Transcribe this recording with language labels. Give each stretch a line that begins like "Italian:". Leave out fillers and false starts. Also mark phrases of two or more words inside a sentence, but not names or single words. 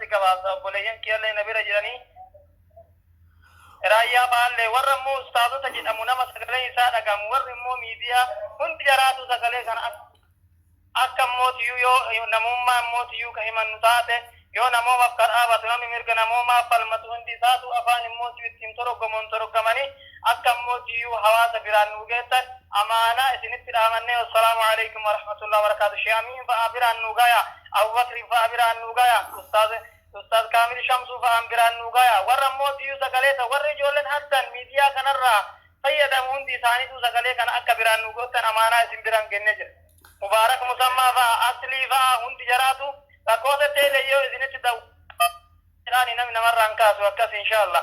Oromo: gabaasa obboleeyyan kiyallee na bira jiranii raayyaa baallee warra immoo ustaazota jedhamu nama sagalee isaa dhagamu warri immoo miidiyaa hundi jaraatu sagalee kana akka mootiyyuu yoo namummaa mootiyyuu ka himannu taate yoo namoomaaf ka dhaabatu namni mirga namoomaaf falmatu hundi isaatu afaan immootiyyuu ittiin toroggamanii akka mootiyyuu hawaasa biraan nu geessan amaanaa isinitti dhaamannee
Arabic: السلام عليكم ورحمة الله وبركاته.
Oromo: Shaamiin fa'a biraan nu gaya, Abubakri fa'a biraan nu gaya, Ustaaz Kaamil Shamsuu fa'a biraan nu gaya. Warra mootiyyuu sagaleeta warri ijoolleen hattan miidiyaa kanarraa fayyadamu hundi isaaniitu sagalee kana akka biraan nu gootan amaanaa isin biraan kennee jira. Mubaarak Musammaa fa'a Aslii fa'a hundi jaraatu lakkoota teelee yoo isinitti ta'u jedhaani namni namarraan kaasu akkas inshaallah.